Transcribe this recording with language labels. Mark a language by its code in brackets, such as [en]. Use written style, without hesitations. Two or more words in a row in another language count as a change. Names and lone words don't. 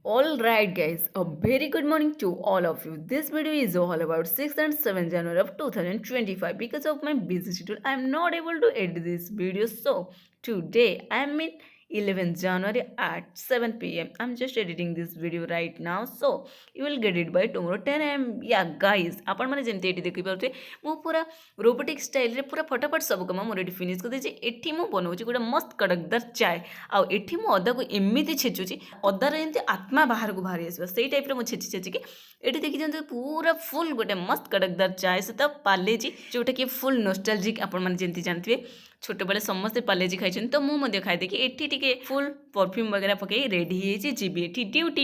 [en] All right, guys, a very good morning to all of you. This video is all about 6th and 7th January of 2025. Because of my busy schedule, I am not able to edit this video. So, today I am in 11th January at 7 p.m. I'm just editing this video right now. So, you will get it by tomorrow 10 a.m. Yeah, guys, [or] ଆପଣ ମାନେ ଯେମିତି ଏଠି ଦେଖିପାରୁଥିବେ ମୁଁ ପୁରା [en] robotic style [or] ପୁରା ଫଟାଫଟ ସବୁ କାମ ମୋର ଏଠି ଫିନିଶ୍ କରିଦେଇଛି। ଏଠି ମୁଁ ବନଉଛି ଗୋଟେ [hi] मस्त कड़कदार चाय। [or] ଆଉ ଏଠି ମୁଁ ଅଦାକୁ ଏମିତି ଛେଚୁଛି ଅଦାର ଯେମିତି ଆତ୍ମା ବାହାରକୁ ବାହାରି ଆସିବ ସେଇ ଟାଇପ୍ର ମୁଁ ଛେଚି ଛେଚିକି ଏଠି ଦେଖିଦିଅନ୍ତୁ ପୁରା ଫୁଲ୍ ଗୋଟେ [hi] मस्त कड़कदार चाय [or] ସହିତ ପାଲେଜି ଯେଉଁଟାକି [en] full nostalgic [or] ଆପଣମାନେ ଯେମିତି ଜାଣିଥିବେ ଛୋଟବେଳେ ସମସ୍ତେ ପାଲେଜି ଖାଇଛନ୍ତି ତ ମୁଁ ମଧ୍ୟ ଖାଇଦେଇକି ଏଠି ଟିକେ [en] full perfume [or] ବଗେରା ପକେଇ ରେଡ଼ି ହେଇଯାଇଛି ଯିବି ଏଠି ଡ୍ୟୁଟି।